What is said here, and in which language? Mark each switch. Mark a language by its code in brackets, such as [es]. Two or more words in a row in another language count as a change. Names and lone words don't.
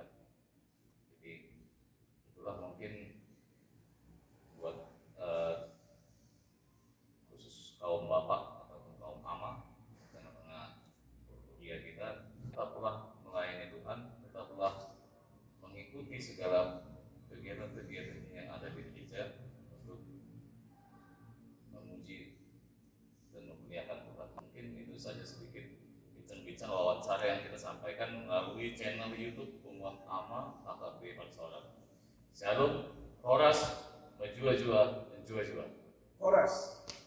[id] Jadi itulah mungkin buat khusus kaum bapak atau kaum Amang tengah-tengah kuliah kita, tetaplah melayani Tuhan, tetaplah mengikuti segala kegiatan-kegiatan yang ada di gereja untuk memuji dan memuliakan Tuhan. Mungkin itu saja sedikit bincang-bincang wawancara yang kita sampaikan melalui channel YouTube Umat Ama HKB Parsaoran. Shalom, Horas, Majua-jua, dan Jua-jua. Horas.